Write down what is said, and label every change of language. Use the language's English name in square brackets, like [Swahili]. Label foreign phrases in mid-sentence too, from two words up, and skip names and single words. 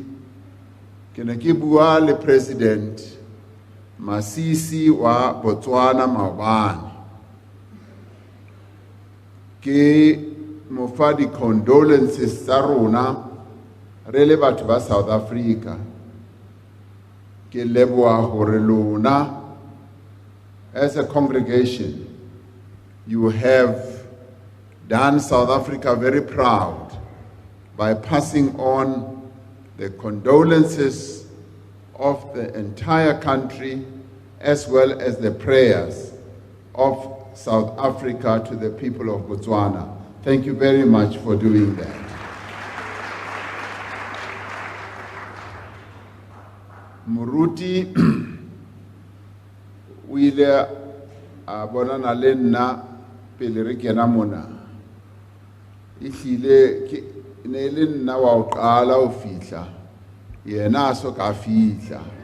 [Southern Sotho] Ke ne ke bua le President Masisi wa Botswana maobane. Ke mo fa di condolences tsa rona re le batho ba South Africa. Ke leboha hore lona [English] as a congregation you have done South Africa very proud by passing on the condolences of the entire country as well as the prayers of South Africa to the people of Botswana. Thank you very much for doing that. [Southern Sotho] Moruti o ile a bonana le nna pele re kena mona. Ehlile ke ne le nna wa o qala o fihla yena a so ka fihla.